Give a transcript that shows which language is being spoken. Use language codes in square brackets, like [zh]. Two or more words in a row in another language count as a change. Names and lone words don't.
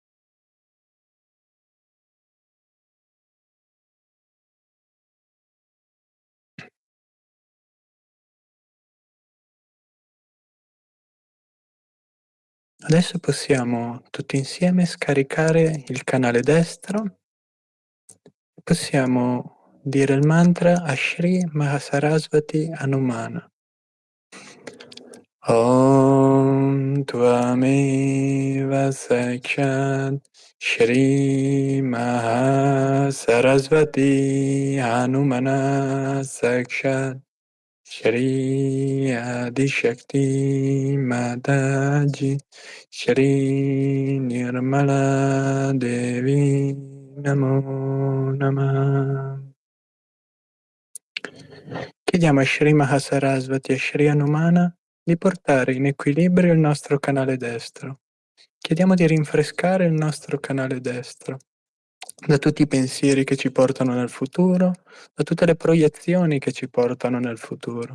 [it] Adesso possiamo tutti insieme scaricare il canale destro, possiamo dire il mantra a Shri Mahasarasvati Hanumana. [sa] ॐ त्वमेव साक्षात् श्री महासरस्वती हनुमान साक्षात् श्री आदिशक्ति माताजी श्री निर्मला देवी नमो नमः. [it] Chiediamo a Shri Mahasarasvati e Shri Hanumana di portare in equilibrio il nostro canale destro. Chiediamo di rinfrescare il nostro canale destro da tutti i pensieri che ci portano nel futuro, da tutte le proiezioni che ci portano nel futuro.